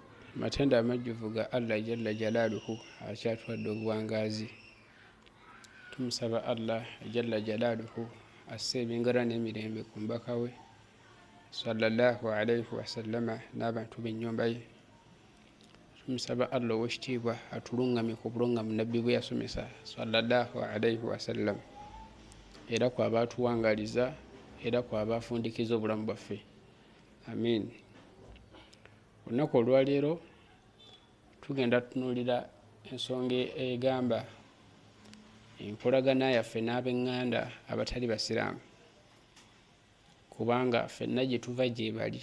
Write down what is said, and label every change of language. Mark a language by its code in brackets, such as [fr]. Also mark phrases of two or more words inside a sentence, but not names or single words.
[lg] matenda amajjuvu ga Allah [ar] جل جلاله [lg] akyatwadde obuwangazi. Tumusaba Allah [ar] جل جلاله [lg] asse ebingala n'emirembe ku mbaka we [ar] صلى الله عليه وسلم [lg] n'abantu b'ennyumba ye. Tumusaba Allah ow'ekitiibwa atulungamye ku bulungamu nabbi bwe yasomesa [ar] صلى الله عليه وسلم, [lg] era kwaba atuwangaliza, era kwaba afundikiza obulamu bwaffe. Amin. Olunaku olwaleero tugenda tutunuulira ensonga egamba enkolagana yaffe n'ab'eŋŋanda abatali basiraamu, kubanga ffenna gye tuva gye bali.